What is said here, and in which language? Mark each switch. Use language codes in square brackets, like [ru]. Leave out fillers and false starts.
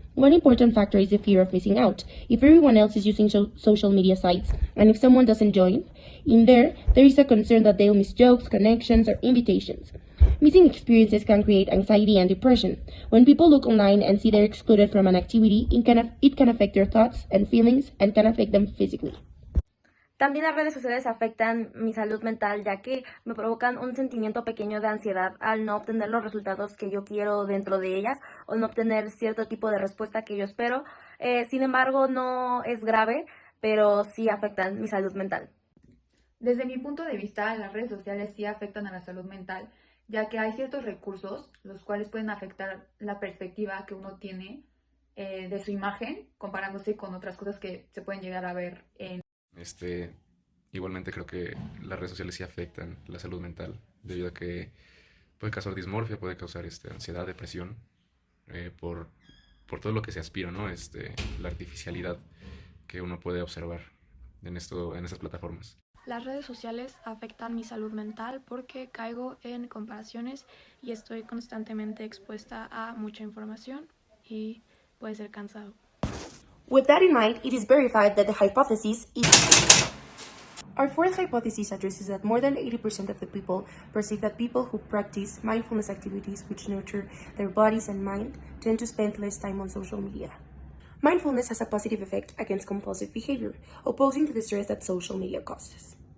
[en] One important factor is the fear of missing out. If everyone else is using social media sites, and if someone doesn't join, there is a concern that they'll miss jokes, connections, or invitations. Missing experiences can create anxiety and depression. When people look online and see they're excluded from an activity, it can affect their thoughts and feelings and can affect them physically. [es] También las redes sociales afectan mi salud mental, ya que me provocan un sentimiento pequeño de ansiedad al no obtener los resultados que yo quiero dentro de ellas o no obtener cierto tipo de respuesta que yo espero. Sin embargo, no es grave, pero sí afectan mi salud mental. Desde mi punto de vista, las redes sociales sí afectan a la salud mental, ya que hay ciertos recursos los cuales pueden afectar la perspectiva que uno tiene de su imagen, comparándose con otras cosas que se pueden llegar a ver en... Igualmente creo que las redes sociales sí afectan la salud mental, debido a que puede causar dismorfia, puede causar ansiedad, depresión, por, por todo lo que se aspira, ¿no? La artificialidad que uno puede observar en estas plataformas. Las redes sociales afectan mi salud mental porque caigo en comparaciones y estoy constantemente expuesta a mucha información y puede ser cansado. [en] With that in mind, it is verified that the hypothesis is... Our fourth hypothesis addresses that more than 80% of the people perceive that people who practice mindfulness activities which nurture their bodies and mind tend to spend less time on social media. Mindfulness has a positive effect against compulsive behavior, opposing to the stress that social media causes.